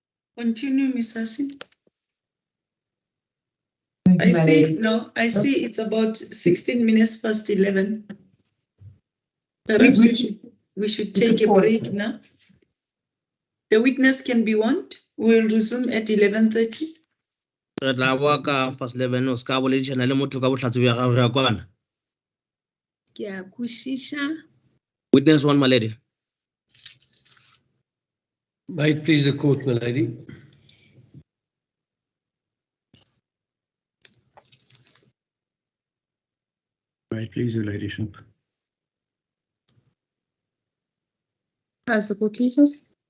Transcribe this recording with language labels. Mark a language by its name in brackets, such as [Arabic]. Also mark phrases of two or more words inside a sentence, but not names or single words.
[English] Continue, Ms. Hassim. Thank you, I my see, lady. no, I see it's about 16 minutes past 11. We- Perhaps we- we should we take could a pause. break now. The witness can be warned. We'll resume at 11:30. [Northern Sotho] Re tla boa ka fast 11 o ska boledišana le motho ka bohlatse bja gago ya kwana. Ke a kwešiša. [English] Witness one, my lady. May it please the court, my lady. May it please your ladyship. As the court pleases.